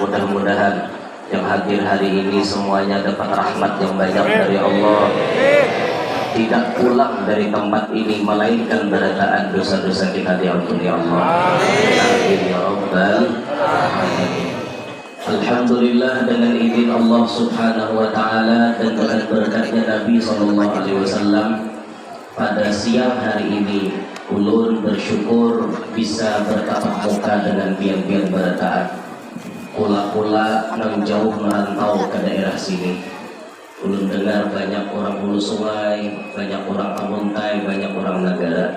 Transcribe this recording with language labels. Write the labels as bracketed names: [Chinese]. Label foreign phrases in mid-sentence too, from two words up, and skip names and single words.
[Indonesian] Mudah-mudahan yang hadir hari ini semuanya dapat rahmat yang banyak dari Allah, tidak pulang dari tempat ini melainkan berataan dosa-dosa kita diampuni Allah. [Arabic] آمين يا رب العالمين. [Indonesian] Alhamdulillah, dengan izin Allah [Arabic] سبحانه و تعالى [Indonesian] dan dengan berkatnya Nabi [Arabic] صلى الله عليه وسلم, [Banjar] pada siang hari ini ulun bersyukur bisa bertatap muka dengan pian-pian berataan. Pula-pula nang jauh merantau ke daerah sini. Ulun dengar banyak orang hulu sungai, banyak orang amuntai, banyak orang negara.